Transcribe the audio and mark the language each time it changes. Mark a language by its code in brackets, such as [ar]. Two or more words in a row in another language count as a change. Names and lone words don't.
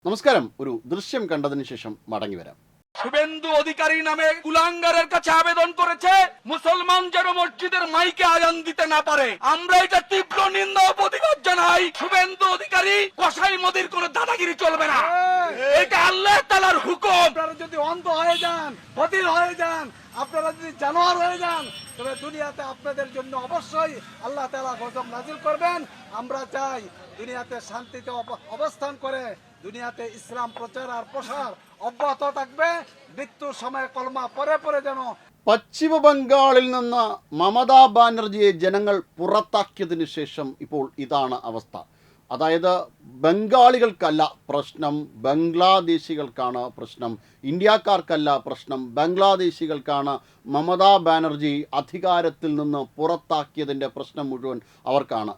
[ml] നമസ്കാരം. ഒരു ദൃശ്യം കണ്ടതിന് ശേഷം മടങ്ങി വരാം. [bn] শুভেন্দু অধিকারী নামে কুলাঙ্গারের কাছে আবেদন করেছে মুসলমান যেন মসজিদের মাইকে আজান দিতে না পারে। আমরা এটা তীব্র নিন্দা ও প্রতিবাদ জানাই। শুভেন্দু অধিকারী কসাই মোদির কোনো দাদাগিরি চলবে না, এটা আল্লাহ তাআলার হুকুম। আপনারা যদি অন্ধ হয়ে যান, বধির হয়ে যান, আপনারা যদি জানোয়ার হয়ে যান, তবে দুনিয়াতে আপনাদের জন্য অবশ্যই আল্লাহ তাআলা গজব নাজিল করবেন। আমরা চাই দুনিয়াতে শান্তিতে অবস্থান করে দুনিয়াতে ইসলাম প্রচার আর প্রসার অব্যাহত থাকবে। মৃত্যুর সময় কলমা পরে পরে যেন [ml] പശ്ചിമ ബംഗാളിൽ നിന്ന് മമതാ ബാനർജിയെ ജനങ്ങൾ പുറത്താക്കിയതിനു ശേഷം ഇപ്പോൾ ഇതാണ് അവസ്ഥ. അതായത് ബംഗാളികൾക്കല്ല പ്രശ്നം, ബംഗ്ലാദേശികൾക്കാണ് പ്രശ്നം. ഇന്ത്യക്കാർക്കല്ല പ്രശ്നം, ബംഗ്ലാദേശികൾക്കാണ് മമതാ ബാനർജി അധികാരത്തിൽ നിന്ന് പുറത്താക്കിയതിൻ്റെ പ്രശ്നം മുഴുവൻ അവർക്കാണ്.